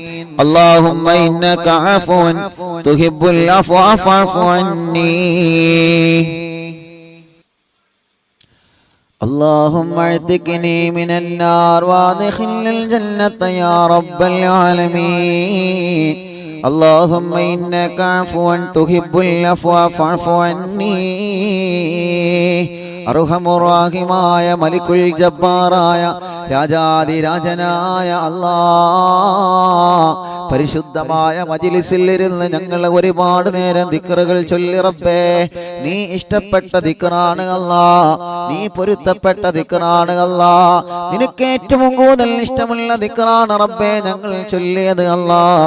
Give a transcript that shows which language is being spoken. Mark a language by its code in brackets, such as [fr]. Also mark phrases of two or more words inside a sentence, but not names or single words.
[ar] اللهم إنك عفو تحب العفو فاعف عني. اللهم اعتقني من النار وادخلنا الجنة يا رب العالمين. اللهم إنك عفو تحب العفو فاعف عني. [ml] അർഹമുറാഹിമായ മലിക്കുൽ ജബ്ബാറായ രാജാതിരാജനായ അല്ലാഹ്, പരിശുദ്ധമായ മജ്ലിസിൽ ഇരുന്ന് ഞങ്ങൾ ഒരുപാട് നേരം ദിക്റുകൾ ചൊല്ലി റബ്ബേ, നീ ഇഷ്ടപ്പെട്ട ദിക്റാണ് അല്ലാഹ്, നീ പൊരുത്തപ്പെട്ട ദിക്റാണ് അല്ലാഹ്, നിനക്ക് ഏറ്റവും കൂടുതൽ ഇഷ്ടമുള്ള ദിക്റാണ് റബ്ബേ ഞങ്ങൾ ചൊല്ലിയത് അല്ലാഹ്.